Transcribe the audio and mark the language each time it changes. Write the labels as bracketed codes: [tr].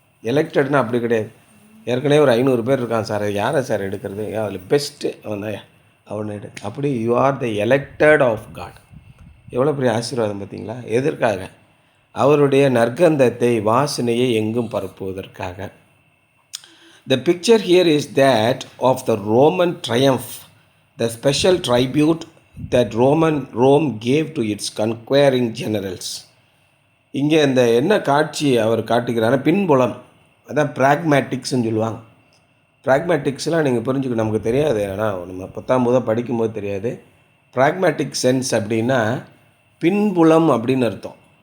[ta] எலெக்டட்னா அப்படி கிடையாது. ஏற்கனவே ஒரு 500 பேர் இருக்கான் சார், யாரை சார் எடுக்கிறது, அதில் பெஸ்ட்டு அவன் தான், அவனை எடு. அப்படி [en] You are the elected of God. [ta] எவ்வளோ பெரிய ஆசீர்வாதம் பார்த்தீங்களா? எதற்காக? அவருடைய நற்கந்தத்தை, வாசனையை எங்கும் பரப்புவதற்காக. [en] The picture here is that of the Roman triumph, the special tribute that Rome gave to its conquering generals. [ta] இங்கே இந்த என்ன காட்சி அவர் காட்டுகிறார்? பின்புலம், அதான் ப்ராக்மேட்டிக்ஸ்ன்னு சொல்லுவாங்க. ப்ராக்மேட்டிக்ஸ்லாம் நீங்கள் புரிஞ்சுக்கணும், நமக்கு தெரியாது, ஆனால் நம்ம 10ஆம் படிக்கும்போது தெரியாது. ப்ராக்மேட்டிக் சென்ஸ் அப்படின்னா பின்புலம் அப்படின்னு அர்த்தம்.